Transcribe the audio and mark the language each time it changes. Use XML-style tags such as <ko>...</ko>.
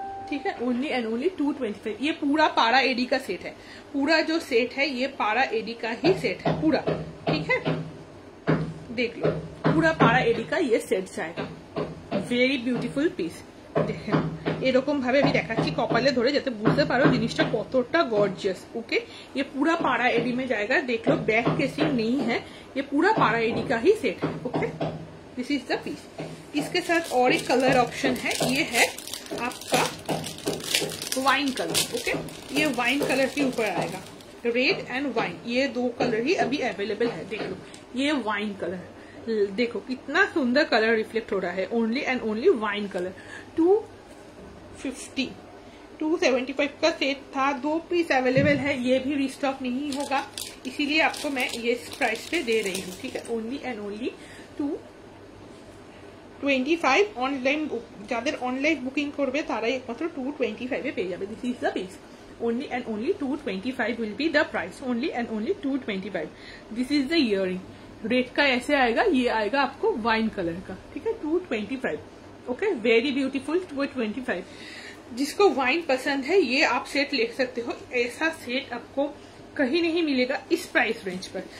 <hi>ठीक है, only and only 225। ये पूरा पारा एडी का सेट है, पूरा जो सेट है ये पारा एडी का ही सेट है पूरा। ठीक है, देख लो पूरा पारा एडी का ये सेट जाएगा।</hi> <en>Very beautiful piece.</en> <bn>দেখেন এরকম ভাবে আমি দেখাচ্ছি কপালে ধরে যাতে বুঝতে পারো জিনিসটা কতটা গর্জিয়াস।</bn> <hi>ओके, ये पूरा पारा एडी में जाएगा। देख लो बैक केसिंग नहीं है, ये पूरा पारा एडी का ही सेट है।</hi> <en>Okay, this is the piece.</en> <hi>इसके साथ और एक कलर ऑप्शन है, ये है आपका वाइन कलर। ओके, ये वाइन कलर के ऊपर आएगा, रेड एंड वाइन, ये 2 कलर ही अभी अवेलेबल है। देख लो ये वाइन कलर, देखो कितना सुंदर कलर रिफ्लेक्ट हो रहा है। Only and only wine colour. 250, 275 का सेट था, 2 पीस अवेलेबल है, ये भी रिस्टॉक नहीं होगा, इसीलिए आपको मैं ये प्राइस पे दे रही हूँ। ठीक है, ओनली एंड ओनली 225।</hi> <bn>অনলাইন যাদের অনলাইন বুকিং করবে তারাই একমাত্র 225 এ পেয়ে যাবে। This is the piece,</bn> <en>Only and only 225 will be the price. Only and only 225। This is the earring,</en> <hi>red का ऐसे आएगा, ये आएगा आपको वाइन कलर का। ठीक है, 225। Okay, very beautiful 225। जिसको वाइन पसंद है ये आप सेट ले सकते हो। ऐसा सेट आपको कहीं नहीं मिलेगा इस प्राइस रेंज पर।</hi>